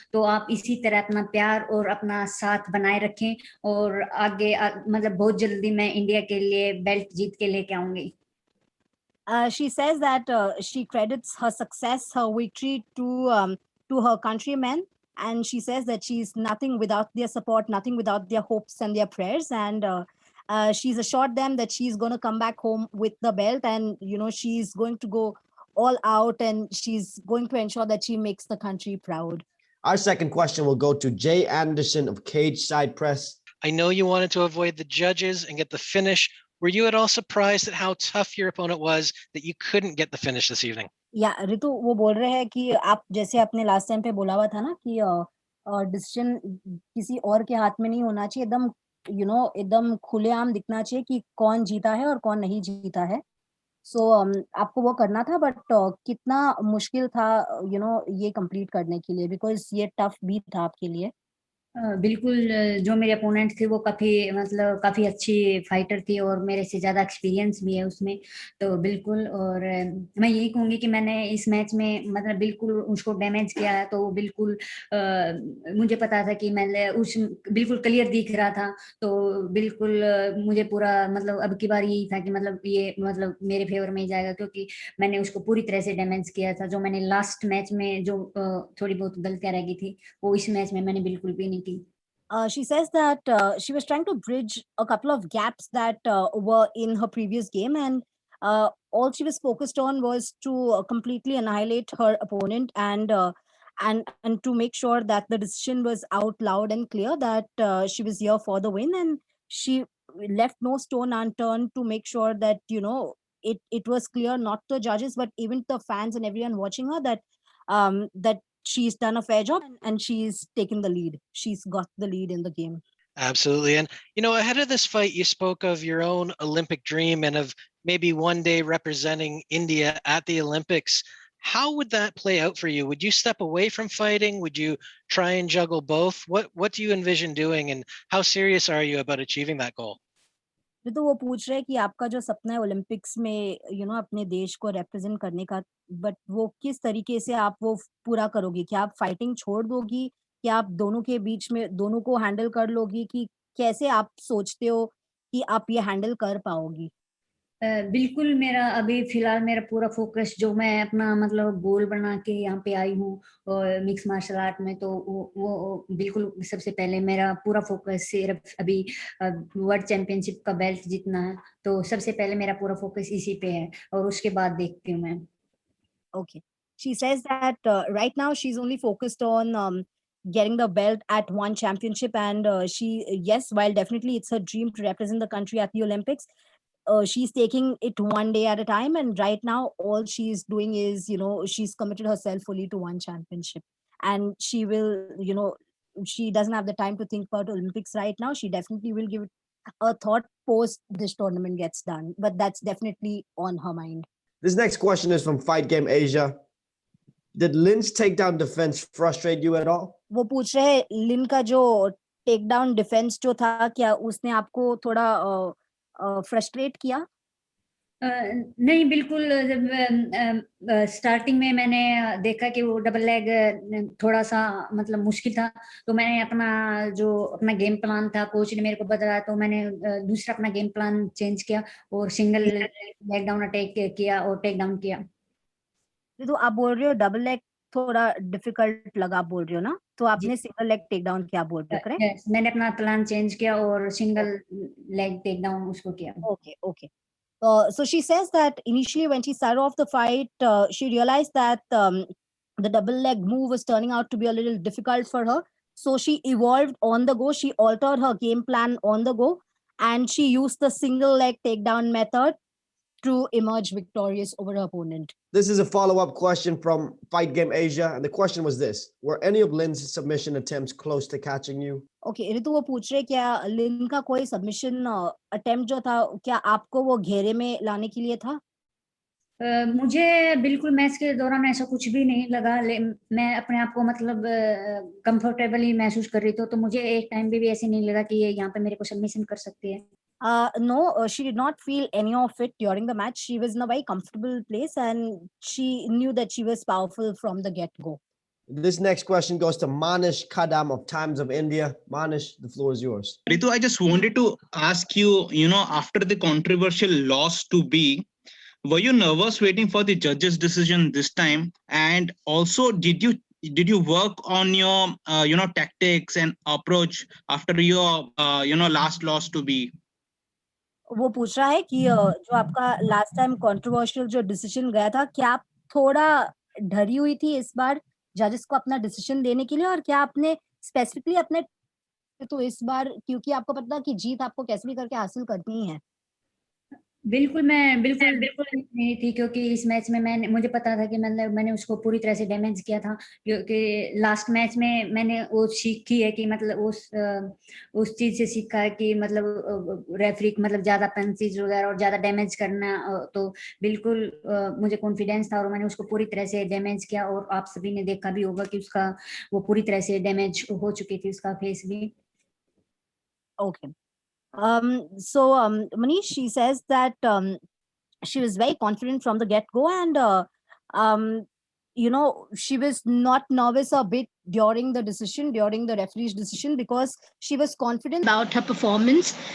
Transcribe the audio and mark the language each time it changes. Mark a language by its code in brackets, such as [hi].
[hi] तो आप इसी तरह अपना प्यार और अपना साथ बनाए रखें, और आगे मतलब बहुत जल्दी मैं इंडिया के लिए बेल्ट जीत के लेके आऊंगी. [en] She says that she credits her success, her victory to her countrymen. And she says that she's nothing without their support, nothing without their hopes and their prayers. And she's assured them that she's going to come back home with the belt, and she's going to go all out, and she's going to ensure that she makes the country proud. Our second question will go to Jay Anderson of Cage Side Press. I know you wanted to avoid the judges and get the finish. Were you at all surprised at how tough your opponent was that you couldn't get the finish this evening? [hi] या ऋतु वो बोल रहे हैं कि आप जैसे आपने last time पे बोला हुआ था ना कि डिसीजन किसी और के हाथ में नहीं होना चाहिए, एकदम एकदम खुलेआम दिखना चाहिए कि कौन जीता है और कौन नहीं जीता है. सो आपको वो करना था, बट कितना मुश्किल था ये कंप्लीट करने के लिए, बिकॉज ये टफ भी था आपके लिए. बिल्कुल, जो मेरे अपोनेंट थे वो काफ़ी अच्छी फाइटर थी और मेरे से ज़्यादा एक्सपीरियंस भी है उसमें, तो बिल्कुल. और मैं यही कहूँगी कि मैंने इस मैच में बिल्कुल उसको डैमेज किया है, तो बिल्कुल मुझे पता था कि मैं बिल्कुल क्लियर दिख रहा था, तो बिल्कुल मुझे पूरा अब की बार यही था कि ये मेरे फेवर में ही जाएगा, क्योंकि मैंने उसको पूरी तरह से डैमेज किया था. जो मैंने लास्ट मैच में जो थोड़ी बहुत गलतियाँ रह गई थी, वो इस मैच में मैंने बिल्कुल भी नहीं. [en] She says that she was trying to bridge a couple of gaps that were in her previous game, and all she was focused on was to completely annihilate her opponent, and to make sure that the decision was out loud and clear that she was here for the win, and she left no stone unturned to make sure that it was clear, not to the judges but even to the fans and everyone watching her, that that she's done a fair job and she's taken the lead. She's got the lead in the game. Absolutely. And, ahead of this fight, you spoke of your own Olympic dream and of maybe one day representing India at the Olympics. How would that play out for you? Would you step away from fighting? Would you try and juggle both? What do you envision doing, and how serious are you about achieving that goal? [hi] तो वो पूछ रहे हैं कि आपका जो सपना है ओलंपिक्स में अपने देश को रिप्रेजेंट करने का, बट वो किस तरीके से आप वो पूरा करोगी? क्या आप फाइटिंग छोड़ दोगी? क्या आप दोनों के बीच में दोनों को हैंडल कर लोगी? कि कैसे आप सोचते हो कि आप ये हैंडल कर पाओगी? बिल्कुल, अभी फिलहाल मेरा पूरा फोकस, जो मैं अपना गोल बना के यहाँ पे आई हूँ और मिक्स मार्शल आर्ट में, तो वो बिल्कुल सबसे पहले मेरा पूरा फोकस सिर्फ अभी वर्ल्ड चैंपियनशिप का बेल्ट जीतना है, तो सबसे पहले मेरा पूरा फोकस इसी पे है और उसके बाद देखती हूँ मैं. [en] Okay. She says that right now she's only focused on getting the belt at one championship, and yes, while definitely it's her dream to represent the country at the Olympics, she's taking it one day at a time, and right now all she's doing is she's committed herself fully to one championship, and she will she doesn't have the time to think about Olympics right now. She definitely will give it a thought post this tournament gets done, but that's definitely on her mind. This next question is from Fight Game Asia. Did Lynn's takedown defense frustrate you at all? [hi] वो पूछ रहे हैं लिन का जो takedown defence जो था, क्या उसने आपको थोड़ा फ्रस्ट्रेट किया? नहीं, बिल्कुल. जब स्टार्टिंग में मैंने देखा कि वो डबल लेग थोड़ा सा मुश्किल था, तो मैंने अपना गेम प्लान था, कोच ने मेरे को बताया, तो मैंने दूसरा अपना गेम प्लान चेंज किया और सिंगल लेग डाउन अटैक किया और टेक डाउन किया. तो आप बोल रहे हो डबल लेग थोड़ा डिफिकल्ट लगा, बोल रहे हो ना, तो आपने सिंगल लेग टेक डाउन किया, बोल रहे हो करेक्ट? मैंने अपना प्लान चेंज किया और सिंगल लेग टेक डाउन उसको किया. [en] Okay. So she says that initially when she started off the fight, she realized that the double leg move was turning out to be a little difficult for her. So she evolved on the go. She altered her game plan on the go, and she used the single leg takedown method to emerge victorious over her opponent. This is a follow-up question from Fight Game Asia, and the question was this: were any of Lynn's submission attempts close to catching you? [hi] Okay, ऋतु वो पूछ रहे क्या लिन का कोई submission attempt जो था, क्या आपको वो घेरे में लाने के लिए था? मुझे बिल्कुल मैच के दौरान ऐसा कुछ भी नहीं लगा. मैं अपने आप को कंफर्टेबली महसूस कर रही थी, तो मुझे एक टाइम भी ऐसे नहीं लगा कि ये यहाँ पे मेरे को सबमिशन कर सकती है. [en] No, she did not feel any of it during the match. She was in a very comfortable place and she knew that she was powerful from the get-go. This next question goes to Manish Kadam of Times of India. Manish, the floor is yours. Ritu, I just wanted to ask you, after the controversial loss to B, were you nervous waiting for the judge's decision this time? And also, did you work on your, tactics and approach after your, last loss to B? [hi] वो पूछ रहा है कि जो आपका last time controversial जो decision गया था, क्या आप थोड़ा डरी हुई थी इस बार जजेस को अपना डिसीजन देने के लिए, और क्या आपने स्पेसिफिकली अपने तो इस बार, क्योंकि आपको पता कि जीत आपको कैसे भी करके हासिल करनी ही है? बिल्कुल मैं बिल्कुल नहीं थी, क्योंकि इस मैच में मुझे पता था कि मतलब मैंने उसको पूरी तरह से डैमेज किया था, क्योंकि लास्ट मैच में मैंने वो सीखी है कि मतलब उस चीज से सीखा है कि मतलब रेफरी मतलब ज्यादा पंचेज वगैरह और ज्यादा डैमेज करना, तो बिल्कुल मुझे कॉन्फिडेंस था और मैंने उसको पूरी तरह से डैमेज किया, और आप सभी ने देखा भी होगा कि उसका वो पूरी तरह से डैमेज हो चुकी थी, उसका फेस भी। [en] Okay. So Manish, she says that she was very confident from the get-go, and she was not nervous a bit during the referee's decision, because she was confident about her performance.